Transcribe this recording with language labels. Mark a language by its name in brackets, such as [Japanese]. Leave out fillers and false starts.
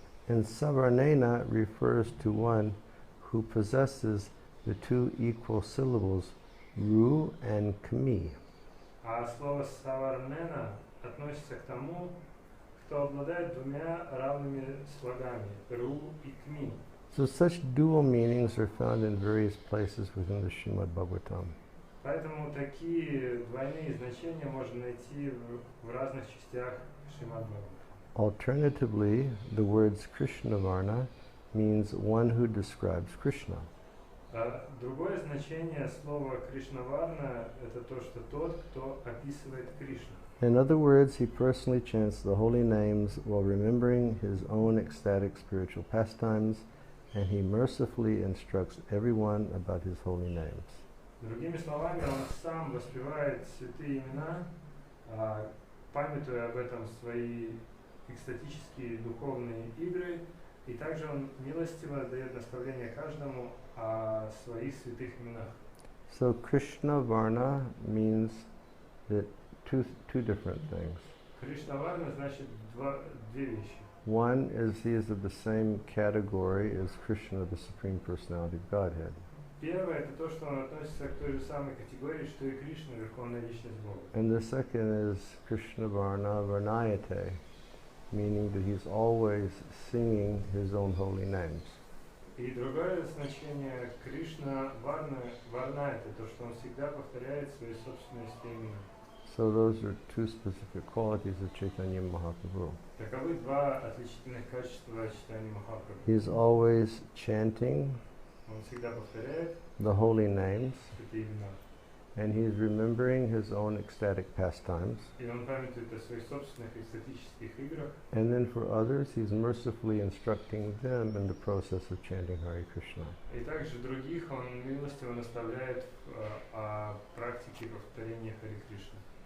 [English] And Savarnena refers to one who possesses the two equal syllables Ru and Kami. [Russian] А слово «саварнена» относится к тому, кто обладает двумя равными слогами «ру» и «кми». [English] So such dual meanings are found in various places within the Srimad Bhagavatam. [Russian] Поэтому такие двойные значения можно найти в разных частях Шримад Бхагаватам. [English] Alternatively, the words Krishna Varna means one who describes Krishna. [Russian] Другое значение слова Кришнаварна – это то, что тот, кто описывает Кришну. [English] In other words, he personally chants the holy names while remembering his own ecstatic spiritual pastimes, and he mercifully instructs everyone about his holy names. [Russian] Другими словами, он сам воспевает святые имена, памятуя об этом свои экстатические духовные игры, и также он милостиво дает наставление каждому о своих святых именах. [English] So Krishna Varna means that two different things. [Russian] Кришнаварна значит две вещи. [English] One is he is of the same category as Krishna, the Supreme Personality of Godhead. [Russian] Первое – это то, что он относится к той же самой категории, что и Кришна, Верховная Личность Бога. [English] And the second is Krishna Varna Varnayate, meaning that he's always singing his own holy names. [Russian] И другое значение Кришна Варна – это то, что он всегда повторяет свои собственные имена. [English] So those are two specific qualities of Chaitanya Mahaprabhu. [Russian] Таковы два отличительных качества Чайтаньи Махапрабху. [English] He's always chanting [Russian] Он всегда повторяет [English] the holy names, [Russian] святые имена. [English] and he's remembering his own ecstatic pastimes. [Russian] И он памятует о своих собственных экстатических играх. [English] And then for others, he's mercifully instructing them in the process of chanting Hare Krishna. [Russian] И также других он милостиво наставляет о практике повторения Харе Кришны.